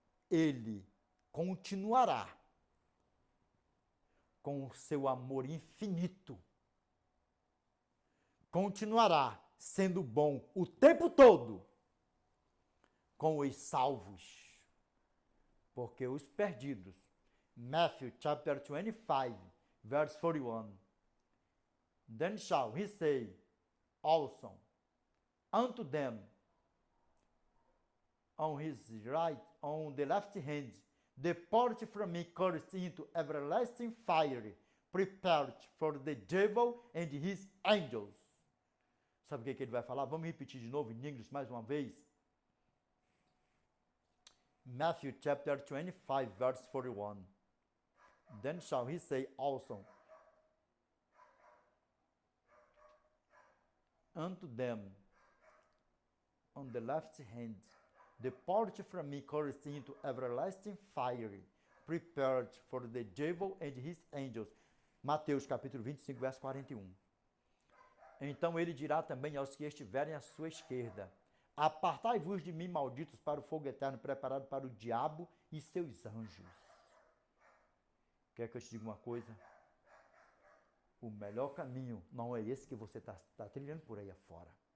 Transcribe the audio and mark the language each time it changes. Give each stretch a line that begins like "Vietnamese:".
Portuguese: Ele continuará com o seu amor infinito, continuará sendo bom o tempo todo com os salvos. Porque os perdidos,
English: Matthew chapter 25, verse 41, then shall he say also unto them on his right, on the left hand, depart from me, cursed, into everlasting fire, prepared for the devil and his angels.
Portuguese: Sabe o que ele vai falar? Vamos repetir de novo em inglês mais uma vez.
English: Matthew chapter 25, verse 41. Then shall he say also unto them on the left hand, depart from me, cursed, into everlasting fire, prepared for the devil and his angels.
Portuguese: Mateus capítulo 25, verso 41. Então ele dirá também aos que estiverem à sua esquerda: apartai-vos de mim, malditos, para o fogo eterno preparado para o diabo e seus anjos. Quer que eu te diga uma coisa? O melhor caminho não é esse que você está trilhando por aí afora.